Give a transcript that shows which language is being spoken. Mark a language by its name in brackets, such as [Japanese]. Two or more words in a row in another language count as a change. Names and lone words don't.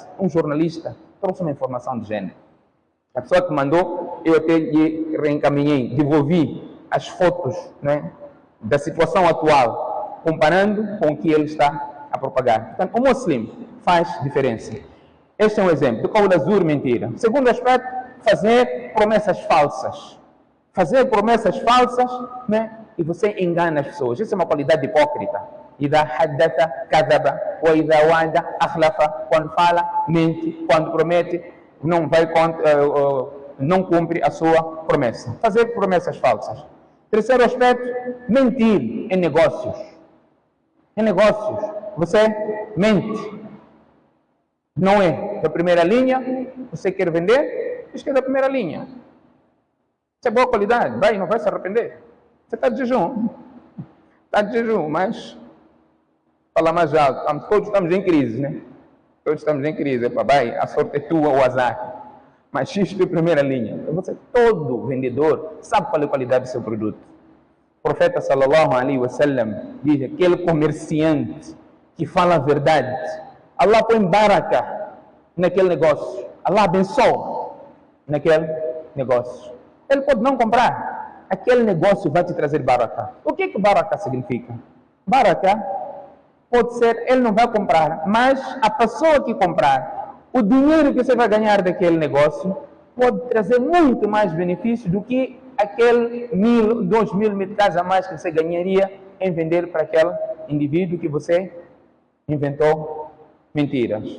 [Portuguese] Um jornalista trouxe uma informação de gênero. A pessoa que mandou, eu até lhe reencaminhei, devolvi as fotos, né, da situação atual, comparando com o que ele está a propagar. Portanto, o muçulmano faz diferença. Este é um exemplo do [Arabic] قول الزور, [Portuguese] mentira. Segundo aspecto, fazer promessas falsas. Fazer promessas falsas, né, e você engana as pessoas. Isso é uma qualidade hipócrita. [Arabic] إذا حدث كذب وإذا وعد أخلف. [Portuguese] Quando fala, mente. Quando promete, não cumpre a sua promessa. Fazer promessas falsas. Terceiro aspecto, mentir em negócios. Em negócios, você mente. Não é da primeira linha, você quer vender, diz que é da primeira linha. Isso é boa qualidade, não vai se arrepender. Você está de jejum. Está de jejum, mas fala mais alto. Todos estamos em crise, né? Todos estamos em crise. A sorte é tua, o azar. Mas isto é primeira linha. Todo vendedor sabe qual é a qualidade do seu produto. O profeta [Arabic] صلى الله عليه وسلم [Portuguese] diz: aquele comerciante que fala a verdade, Allah põe baraka naquele negócio. Allah abençoa naquele negócio. Ele pode não comprar. Aquele negócio vai te trazer baraka. O que baraka significa? Baraka pode ser, ele não vai comprar, mas a pessoa que comprar, o dinheiro que você vai ganhar daquele negócio pode trazer muito mais benefício do que aquele 1.000, 2.000 meticais a mais que você ganharia em vender para aquele indivíduo que você inventou mentiras.